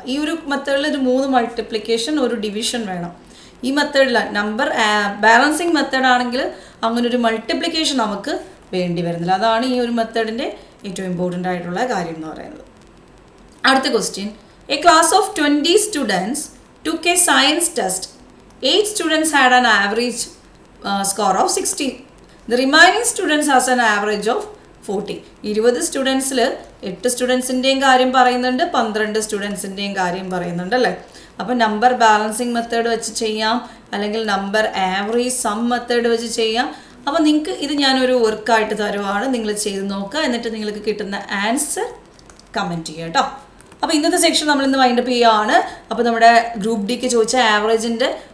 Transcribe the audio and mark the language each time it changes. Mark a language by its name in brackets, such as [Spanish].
[Malayalam] ഈ ഒരു മെത്തേഡിൽ ഒരു 3 മൾട്ടിപ്ലിക്കേഷൻ, ഒരു ഡിവിഷൻ വേണം. ഈ മെത്തേഡിലാണ് നമ്പർ ബാലൻസിങ് മെത്തേഡ് ആണെങ്കിൽ അങ്ങനെ ഒരു മൾട്ടിപ്ലിക്കേഷൻ നമുക്ക് വേണ്ടി വരുന്നില്ല. അതാണ് ഈ ഒരു മെത്തേഡിൻ്റെ ഏറ്റവും ഇമ്പോർട്ടൻ്റ് ആയിട്ടുള്ള കാര്യം എന്ന് പറയുന്നത്. അടുത്ത question. [English] A class of 20 students took a science test. 8 students had an average score of 60. The remaining students has an average of 40. [Malayalam] 20 സ്റ്റുഡൻസിൽ 8 സ്റ്റുഡൻസിൻ്റെയും കാര്യം പറയുന്നുണ്ട്, 12 സ്റ്റുഡൻസിൻ്റെയും കാര്യം പറയുന്നുണ്ട് അല്ലേ. അപ്പോൾ നമ്പർ ബാലൻസിങ് മെത്തേഡ് വെച്ച് ചെയ്യാം, അല്ലെങ്കിൽ നമ്പർ ആവറേജ് സം മെത്തേഡ് വെച്ച് ചെയ്യാം. അപ്പോൾ നിങ്ങൾക്ക് ഇത് ഞാനൊരു വർക്കായിട്ട് തരുവാണ്, നിങ്ങൾ ചെയ്ത് നോക്കുക. എന്നിട്ട് നിങ്ങൾക്ക് കിട്ടുന്ന ആൻസർ കമൻറ്റ് ചെയ്യുക കേട്ടോ. അപ്പോൾ ഇന്നത്തെ സെക്ഷൻ നമ്മളിന്ന് വൈൻഡപ്പ് ചെയ്യുകയാണ്. അപ്പോൾ നമ്മുടെ ഗ്രൂപ്പ് ഡിക്ക് ചോദിച്ച ആവറേജിൻ്റെ